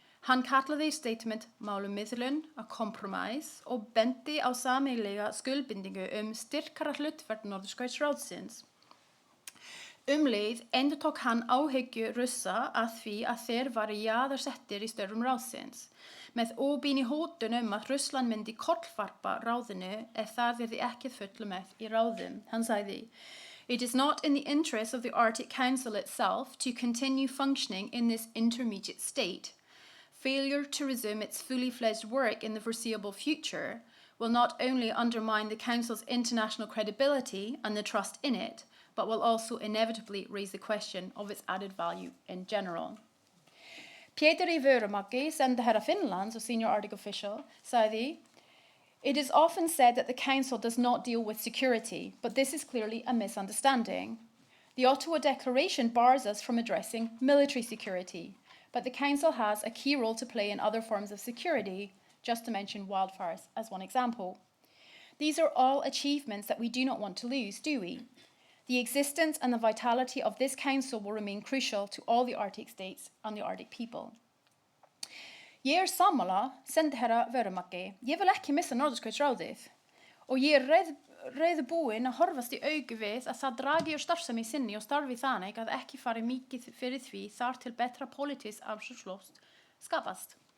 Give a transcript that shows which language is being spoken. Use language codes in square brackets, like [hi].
[is] Hann kallaði statement málumiðlun að kompromiss og benti á sameiginlega skuldbindingu styrkara hlutverk Norðurskautsráðsins. Leið endurtók hann áhyggju Rússa að því að þeir væru jaðarsettir í störfum ráðsins, með óbeini hótun að Rússland myndi kollvarpa ráðinu ef það yrði ekki fullu með í ráðum. [en] Hann sagði, "It is not in the interest of the Arctic Council itself to continue functioning in this intermediate state. Failure to resume its fully fledged work in the foreseeable future will not only undermine the Council's international credibility and the trust in it, but will also inevitably raise the question of its added value in general." Péteri Vörumäki, [is] sendiherra Finlands og [en] senior Arctic official, [is] sagði, [en] "It is often said that the Council does not deal with security, but this is clearly a misunderstanding. The Ottawa Declaration bars us from addressing military security, but the Council has a key role to play in other forms of security, just to mention wildfires as one example. These are all achievements that we do not want to lose, do we? The existence and the vitality of this Council will remain crucial to all the Arctic states and the Arctic people." [is] Ég sammála, sendiherra Vörumäki. Ég vil ekki missa Norðurskautsráðið og ég reiðubúin að horfast í augu við að það dragi úr starfsemi sinni og starfi þannig að ekki fari mikið fyrir því þar til betra pólitískt afsöksloft skapast.